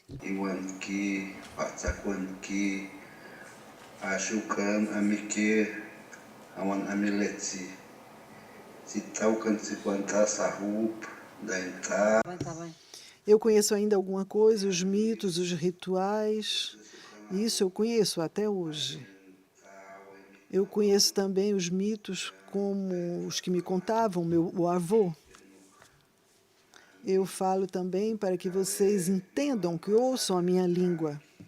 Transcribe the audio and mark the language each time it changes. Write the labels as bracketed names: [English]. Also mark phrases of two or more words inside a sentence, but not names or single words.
[Portuguese] Iwan Ki, Patsakwan Ki, Ashukan Amike, Awan Amiletsi, Sitaukan Sikwanta Sahup, Dainta. Tá bem. Eu conheço ainda alguma coisa, os mitos, os rituais, isso eu conheço até hoje. Eu conheço também os mitos como os que me contavam, o avô. Eu falo também para que vocês entendam, que ouçam a minha língua.